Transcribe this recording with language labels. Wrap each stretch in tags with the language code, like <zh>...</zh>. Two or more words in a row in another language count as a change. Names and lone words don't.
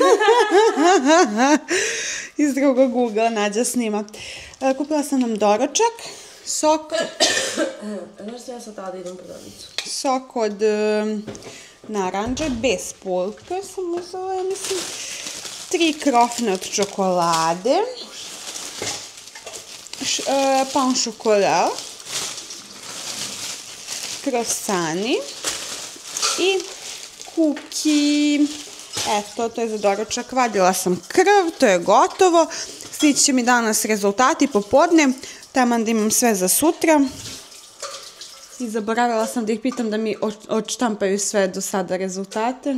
<sr>Iz drugog ugla Nađa snima. Kupila sam nam doručak. Sok. Znaš što ja sad tada idem u prodavnicu? Sok od naranđe, bez pulpe sam uzela, ja mislim. 3 krofne od čokolade.</sr> <fr>Pain au chocolat.</fr> <sr>Krosani. I kuki. Eto, to je za doručak. Vadila sam krv, to je gotovo. Stići će mi danas rezultati popodne. Taman da imam sve za sutra. I zaboravila sam da ih pitam da mi odštampaju sve do sada rezultate.</sr>